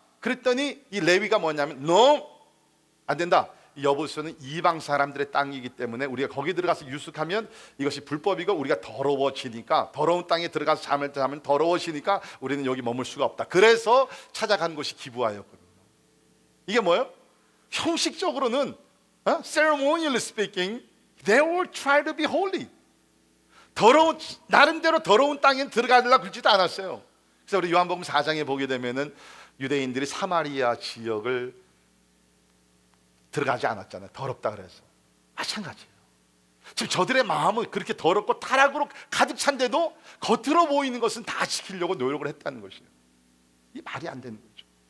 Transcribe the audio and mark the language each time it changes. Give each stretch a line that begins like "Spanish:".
Korean: 그랬더니 이 레위가 뭐냐면 no, 안 된다. 여부수는 이방 사람들의 땅이기 때문에 우리가 거기 들어가서 유숙하면 이것이 불법이고 우리가 더러워지니까, 더러운 땅에 들어가서 잠을 자면 더러워지니까 우리는 여기 머물 수가 없다. 그래서 찾아간 곳이 기브아였거든요. 이게 뭐예요? 형식적으로는
English: ceremonially speaking, they all try to be holy.
Korean: 나름대로 더러운 땅에 들어가려고 그러지도 않았어요. 그래서 우리 요한복음 4장에 보게 되면은 유대인들이 사마리아 지역을 들어가지 않았잖아요. 더럽다 그래서. 마찬가지예요. 지금 저들의 마음은 그렇게 더럽고 타락으로 가득 찬데도 겉으로 보이는 것은 다 지키려고 노력을 했다는 것이에요. 이 말이 안 되는 거죠.